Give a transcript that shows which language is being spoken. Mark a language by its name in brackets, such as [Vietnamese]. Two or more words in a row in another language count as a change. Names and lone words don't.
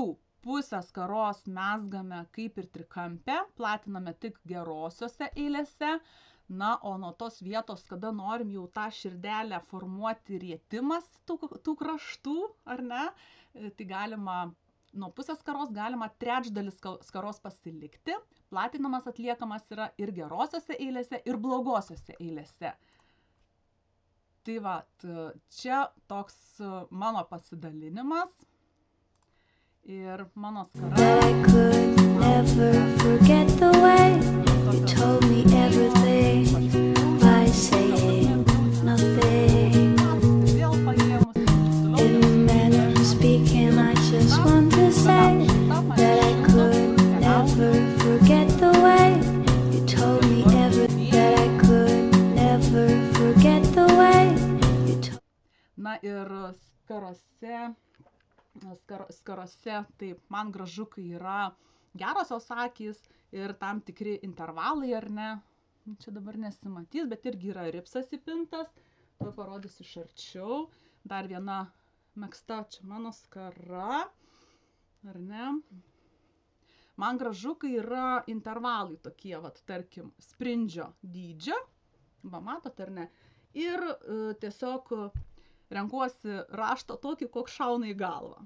[Lithuanian] Pusę skaros mezgame kaip ir trikampę, platiname tik gerosiose eilėse, na, o nuo tos vietos, kada norim jau tą širdelę formuoti rietimas tų kraštų, ar ne, tai galima, nuo pusės skaros galima trečdalis skaros pasilikti, platinamas atliekamas yra ir gerosiose eilėse, ir blogosiose eilėse. Tai va, čia toks mano pasidalinimas. Ir mano skara. [English] That I could never forget the way you told me everything by saying nothing. In a manner of speaking, I just want to say that I could never forget the way you told me everything. That I could never forget the way you told. [Lithuanian] Na ir skarose, taip, man gražu, kai yra gerosios akys ir tam tikri intervalai, ar ne, čia dabar nesimatys, bet irgi yra ripsas įpintas, to parodysiu iš arčiau, dar viena megzta, čia mano skara, ar ne, man gražu, kai yra intervalai tokie, vat, tarkim, sprindžio dydžio, va, matot, ar ne, ir tiesiog renkuosi raštą tokį, koks šauna į galvą.